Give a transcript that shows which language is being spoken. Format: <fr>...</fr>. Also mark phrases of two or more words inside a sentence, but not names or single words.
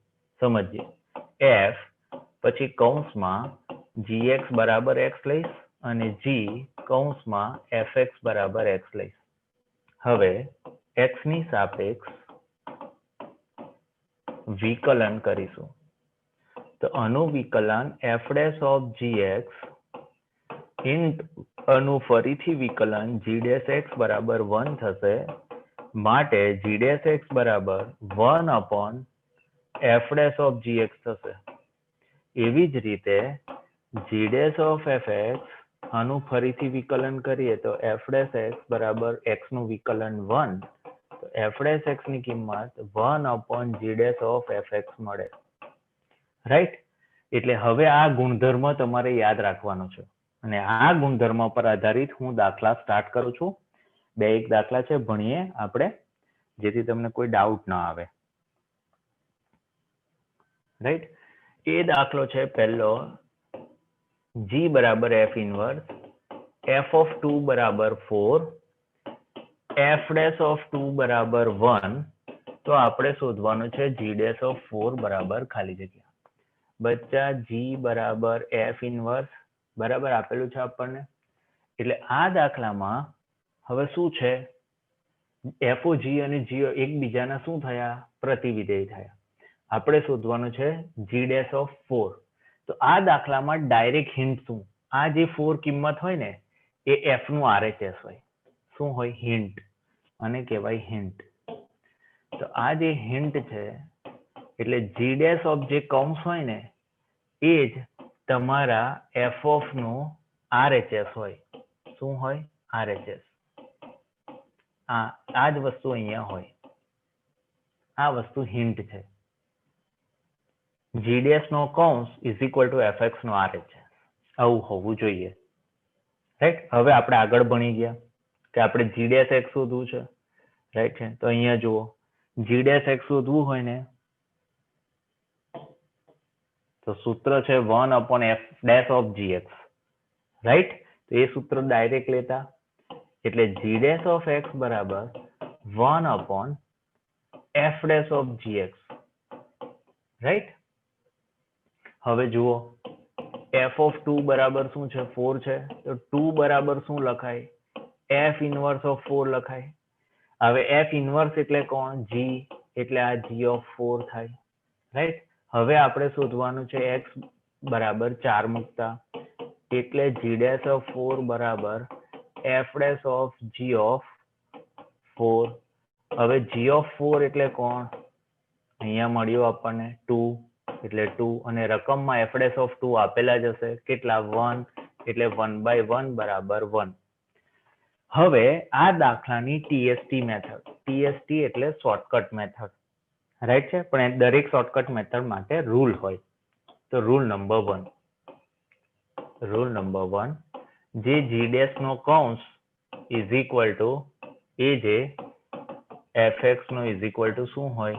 <gu>સમજીએ. એફ પછી કૌંસમાં gx બરાબર એક્સ લઈશ અને g કૌંસમાં fx બરાબર x લઈશ. હવે x ની સાપેક્ષ વિકલન કરીશું. તો આનું વિકલન f dash of gx આનું ફરીથી વિકલન g dash x બરાબર 1 થશે. માટે g dash x બરાબર 1 upon f dash of gx થશે. એવી જ રીતે g dash of fx આનું ફરીથી વિકલન કરીએ તો f dash x બરાબર x નું વિકલન 1. તો f dash x ની કિંમત 1 upon g dash of fx મળે. રાઈટ? એટલે હવે આ ગુણધર્મ તમારે યાદ રાખવાનો છે અને આ ગુણધર્મ પર આધારિત હું દાખલા સ્ટાર્ટ કરું છું. બે એક દાખલા છે, ભણીએ આપણે, જેથી તમને કોઈ ડાઉટ ના આવે. રાઈટ? એ દાખલો છે પહેલો, g બરાબર f ઇનવર્સ, f of 2 બરાબર 4, f dash of 2 બરાબર 1. તો આપણે શોધવાનું છે g dash of 4 બરાબર ખાલી જગ્યા. બચ્ચા g બરાબર f ઇનવર્સ બરાબર આપેલું છે આપણને. એટલે આ દાખલામાં હવે શું છે, FOG અને GO એકબીજાના શું થયા? પ્રતિવિધેય થયા. આપણે શોધવાનું છે g dash of 4. તો આ દાખલામાં ડાયરેક્ટ હિન્ટ શું? આ જે 4 કિંમત હોય ને એ f નું RHS હોય. શું હોય? હિન્ટ. અને કહેવાય હિન્ટ. તો આ જે હિન્ટ છે એટલે g dash of જે કૌંસ હોય ને એ જ તમારા f of નું RHS હોય. શું હોય? RHS. આ જ વસ્તુ અહીંયા હોય. આ વસ્તુ હિન્ટ છે. g dash નો કૌંસ</gu> <en>is equal to</en> <gu>fx નો RHS. આવું હોવું જોઈએ. રાઈટ? હવે આપણે આગળ ભણી ગયા કે આપણે g dash x શોધવું છે. રાઈટ છે? તો અહીંયા જુઓ, g dash x શોધવું હોય ને તો સૂત્ર છે 1 upon f dash of gx. રાઈટ? તો એ સૂત્ર ડાયરેક્ટ લેતા એટલે g dash of x બરાબર 1 upon f dash of gx. રાઈટ? હવે જુઓ, f of 2 બરાબર શું છે? 4 છે. તો 2 બરાબર શું લખાય? f ઇનવર્સ of 4 લખાય. હવે f ઇનવર્સ એટલે કોણ? g. એટલે આ g of 4 થાય. રાઈટ? હવે આપણે શોધવાનું છે x બરાબર 4 મૂકતા એટલે g dash of 4 બરાબર f dash of g of 4. હવે g of 4 એટલે કોણ? અહીંયા મળ્યું આપણને 2 એટલે 2 અને રકમમાં f dash of 2 આપેલા જ હશે. કેટલા? 1. એટલે 1/1 બરાબર 1. હવે આ દાખલાની TST મેથડ. TST એટલે</gu> <en>shortcut method.</en> <gu>રાઈટ છે? પણ દરેક</gu> <en>shortcut method</en> <gu>માટે રૂલ હોય. તો</gu> <en>rule number</en> <gu>1, જે g dash નો કૌંસ</gu> <en>is equal to</en> <gu>એ જે fx નો</gu> <en>is equal to</en> <gu>શું હોય?</gu>